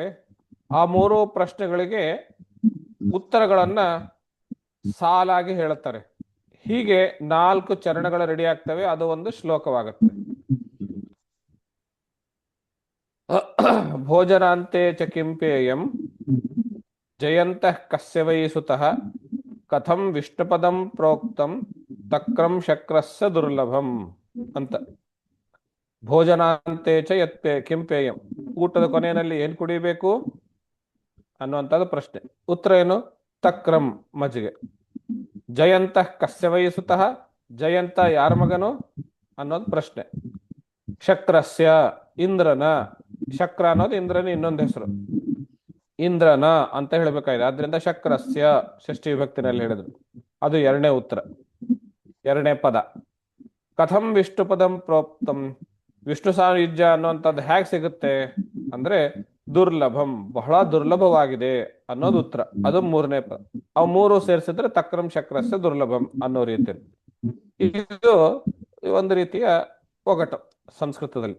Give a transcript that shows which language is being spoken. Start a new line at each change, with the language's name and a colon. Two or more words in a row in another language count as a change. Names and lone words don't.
Kannada: ಆ ಮೂರು ಪ್ರಶ್ನೆಗಳಿಗೆ ಉತ್ತರಗಳನ್ನ ಸಾಲಾಗಿ ಹೇಳುತ್ತಾರೆ. ಹೀಗೆ 4 ಚರಣಗಳು ರೆಡಿ ಆಗ್ತವೆ. ಅದು ಒಂದು ಶ್ಲೋಕವಾಗುತ್ತೆ.
Sanskrit: ಭೋಜನಾಂತೆ ಚ ಕಿಂಪೇಯಂ ಜಯಂತಃ ಕಸ್ಯ ವೈ ಸುತಃ ಕಥಂ ವಿಷ್ಣುಪದಂ ಪ್ರೋಕ್ತಂ ತಕ್ರಂ ಶಕ್ರಸ್ಯ ದುರ್ಲಭಂ ಅಂತ. ಭೋಜನಾಂತೆ ಚ ಯತ್ ಕಿಂಪೇಯಂ,
Kannada: ಊಟದ ಕೊನೆಯಲ್ಲಿ ಏನ್ ಕುಡಿಬೇಕು ಅನ್ನುವಂಥದ್ದು ಪ್ರಶ್ನೆ. ಉತ್ತರ ಏನು? ತಕ್ರಂ, ಮಜ್ಜಿಗೆ.
Sanskrit: ಜಯಂತಃ ಕಸ್ಯ ವೈ ಸುತಃ,
Kannada: ಜಯಂತ ಯಾರ ಮಗನು ಅನ್ನೋದು ಪ್ರಶ್ನೆ. ಶಕ್ರಸ್ಯ, ಇಂದ್ರನ. ಶಕ್ರ ಅನ್ನೋದು ಇಂದ್ರನ ಇನ್ನೊಂದು ಹೆಸರು. ಇಂದ್ರನ ಅಂತ ಹೇಳ್ಬೇಕಾಗಿದೆ. ಆದ್ರಿಂದ ಶಕ್ರಸ್ಯ ಷಷ್ಠಿ ವಿಭಕ್ತಿನಲ್ಲಿ ಹೇಳಿದ್ರು. ಅದು ಎರಡನೇ ಉತ್ತರ, ಎರಡನೇ ಪದ.
Sanskrit: ಕಥಂ ವಿಷ್ಣು ಪದಂ ಪ್ರೋಕ್ತಂ,
Kannada: ವಿಷ್ಣು ಸಾಯುಜ್ಯ ಅನ್ನುವಂಥದ್ದು ಹೇಗೆ ಸಿಗುತ್ತೆ ಅಂದ್ರೆ ದುರ್ಲಭಂ, ಬಹಳ ದುರ್ಲಭವಾಗಿದೆ ಅನ್ನೋದು ಉತ್ತರ. ಅದು ಮೂರನೇ ಪದ. ಅವು ಮೂರು ಸೇರಿಸಿದ್ರೆ
Sanskrit: ತಕ್ರಂ ಶಕ್ರಸ್ಯ ದುರ್ಲಭಂ
Kannada: ಅನ್ನೋ ರೀತಿಯಲ್ಲಿ. ಇದು ಒಂದು ರೀತಿಯ ಒಗಟು ಸಂಸ್ಕೃತದಲ್ಲಿ.